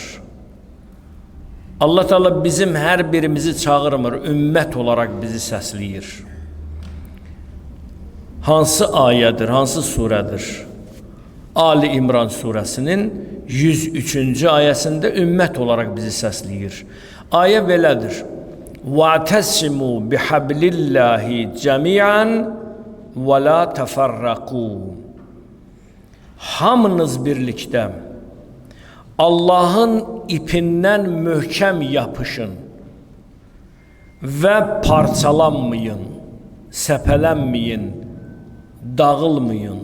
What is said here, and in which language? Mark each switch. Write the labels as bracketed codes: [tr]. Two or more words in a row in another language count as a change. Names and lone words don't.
[az] Allah Teala bizim hər birimizi çağırmır, ümmət olaraq bizi səsləyir. Hansı ayədir, hansı surədir? Ali İmran surəsinin 103-cü ayəsində ümmət olaraq bizi səsləyir. Ayə belədir. [ar] وَاَعْتَسِمُوا بِحَبْلِ اللّٰهِ جَمِيعًا وَلَا تَفَرَّقُوا. [az] Hamınız birlikdə Allahın ipindən möhkəm yapışın və parçalanmayın, səpələnməyin, dağılmayın.